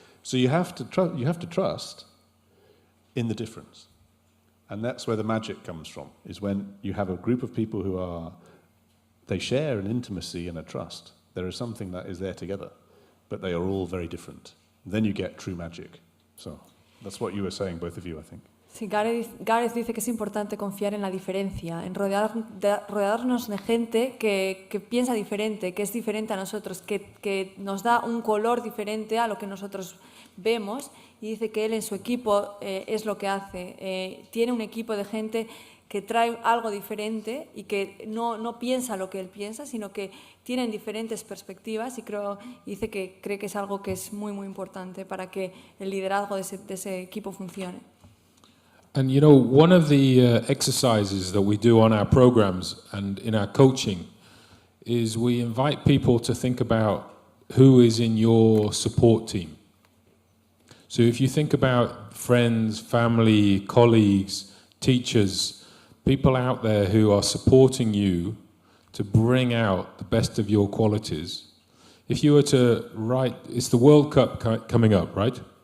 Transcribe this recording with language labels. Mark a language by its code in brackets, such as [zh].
[en] So you have to trust in the difference. And that's where the magic comes from, is when you have a group of people they share an intimacy and a trust. There is something that is there together, but they are all very different. Then you get true magic. So that's what you were saying, both of you, I think. [es] Sí, Gareth dice que es importante confiar en la diferencia, en rodearnos de gente que piensa diferente, que es diferente a nosotros, que nos da un color diferente a lo que nosotros vemos, y dice que él en su equipo es lo que hace. Tiene un equipo de gente que trae algo diferente y que no piensa lo que él piensa, sino que tienen diferentes perspectivas, y dice que cree que es algo que es muy, muy importante para que el liderazgo de ese equipo funcione. [en] And you know, one of the exercises that we do on our programs and in our coaching is we invite people to think about who is in your support team. So if you think about friends, family, colleagues, teachers, people out there who are supporting you to bring out the best of your qualities, if you were to write, it's the World Cup coming up, right?